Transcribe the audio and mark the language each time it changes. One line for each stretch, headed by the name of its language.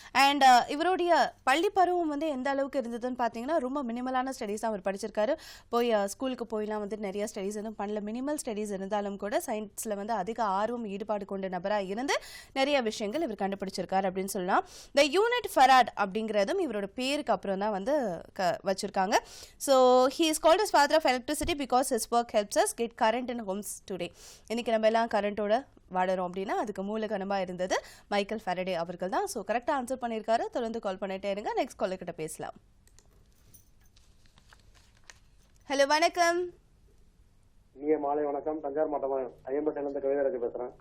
Tamil: And இவருடைய பள்ளி பருவம் வந்து எந்த அளவுக்கு இருந்ததுன்னு பார்த்தீங்கன்னா ரொம்ப மினிமலான ஸ்டடீஸ் தான் அவர் படிச்சிருக்காரு. போய் ஸ்கூலுக்கு போயெல்லாம் வந்து நிறைய ஸ்டடீஸ் எதுவும் பண்ணல. மினிமல் ஸ்டடீஸ் இருந்தாலும் கூட சயின்ஸில் வந்து அதிக ஆர்வம் ஈடுபாடு கொண்ட நபராக இருந்து நிறைய விஷயங்கள் இவர் கண்டுபிடிச்சிருக்காரு அப்படின்னு சொல்லலாம். த யூனிட் ஃபராட் அப்படிங்கிறதும் இவரோட பேருக்கு அப்புறம் தான் வந்து வச்சிருக்காங்க.
English: So he is called as father of electricity because his work helps us get current in homes today.
Tamil: இன்னைக்கு நம்ம எல்லாம் கரண்டோட வாடுறோம் அப்படின்னா அதுக்கு மூலகனமா இருந்தது மைக்கேல் ஃபாரடே அவர்கள் தான். ஸோ கரெக்டாக ஆன்சர் பண்ணியிருக்காரு. தொடர்ந்து கால் பண்ணிட்டே இருங்க. நெக்ஸ்ட் காலர் கிட்ட பேசலாம். ஹலோ, வணக்கம். மாலை வணக்கம். தஞ்சாவூர் மாவட்டம் ஐயம்பட்டியிலிருந்து கவிதராஜ் பேசுறேன்.